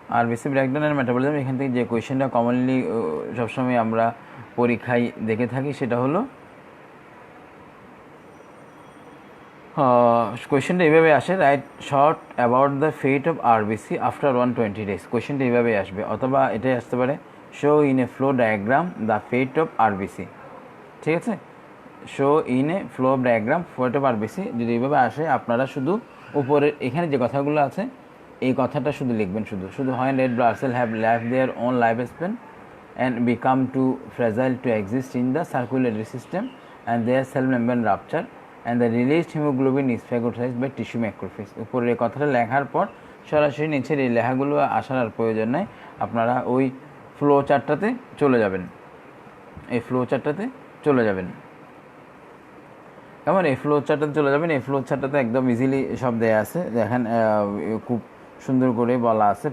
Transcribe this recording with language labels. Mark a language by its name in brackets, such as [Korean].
[Bangla] RBC breakdown and metabolism, এখান থেকে যে কোয়েশ্চেনটা কমনলি সবসময় আমরা পরীক্ষায় দেখে থাকি সেটা হলো কোয়েশ্চেনটা এইভাবে আসে, [English] Write short about the fate of RBC after 120 days। [Bangla] কোয়েশ্চেনটা এইভাবে আসবে, অথবা এটাই আসতে পারে [English] Show in a flow diagram the fate of RBC. [Bangla] ঠিক আছে, [English] show in a flow diagram fate of RBC [Bangla] যদি এইভাবে আসে, আপনারা শুধু উপরের এখানে যে কথাগুলো আছে এই কথাটা শুধু লিখবেন। শুধু হয় [English] Red blood cell have life their own life span and become too fragile to exist in the circulatory system, and their cell membrane rupture and the released hemoglobin is phagocytized by tissue macrophage। [Bangla] উপরের এই কথাটা লেখার পর সরাসরি নিচের এই লেখাগুলো আসার আর প্রয়োজন নাই, আপনারা ওই ফ্লো চার্টটাতে চলে যাবেন। এই ফ্লো চার্টটাতে চলে যাবেন, কেমন? এই ফ্লো চার্টটাতে চলে যাবেন। এই ফ্লো চার্টটাতে একদম ইজিলি সব দেয়া আছে, দেখেন খুব সুন্দর করে বলা আছে।